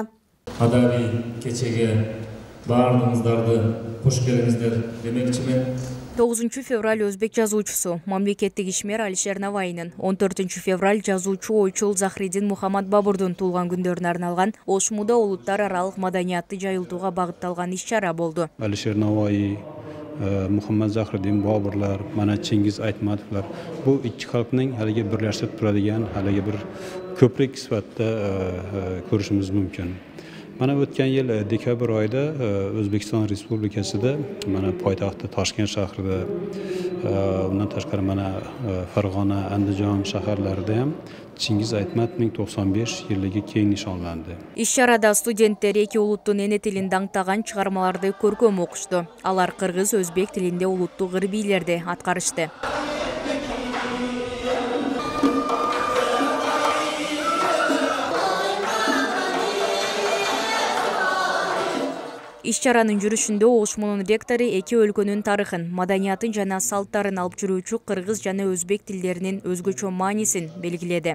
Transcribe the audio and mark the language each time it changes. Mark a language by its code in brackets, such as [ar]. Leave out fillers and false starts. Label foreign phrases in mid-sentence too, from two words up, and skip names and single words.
[ky] Адабий кечеге баардыгыңыздарды кош келиңиздер демекчимин. 9 февраль өзбек жазуучусу, мамлекеттик ишмер Алишер Наваинин, 14 февраль жазуучу ойчул Захриддин Мухаммад Бабурдун туулган күндөрүнө арналган Ошмуда улуттар аралык маданиятты жайылтууга багытталган иш-чара болду. [uz] Алишер Наваи, Muhammad Zahriddin Boburlar, mana Chingiz Aytmatovlar bu ikki xalqning haliga birlashtirib turadigan haliga bir ko'prik sifatida ko'rishimiz mumkin. Mana o'tgan yil dekabr oyida O'zbekiston Respublikasida mana poytaxti Toshkent shahrida, undan tashqari mana Farg'ona, Andijon shaharlarida ham Chingiz Aytmatovning 95 yilligi keng nishonlandi. [ky] Иш-чарада студенттер эки улуттун эне тилин даңктаган чыгармаларды көркөм окушту. Алар кыргыз, өзбек тилинде улуттук ырбийлерди аткарышты. Иш-чаранын жүрүшүндө Ошмунун ректору эки өлкөнүн тарыхын, маданиятын жана салттарын алып жүрүүчү кыргыз жана өзбек тилдеринин өзгөчө маанисин белгиледи.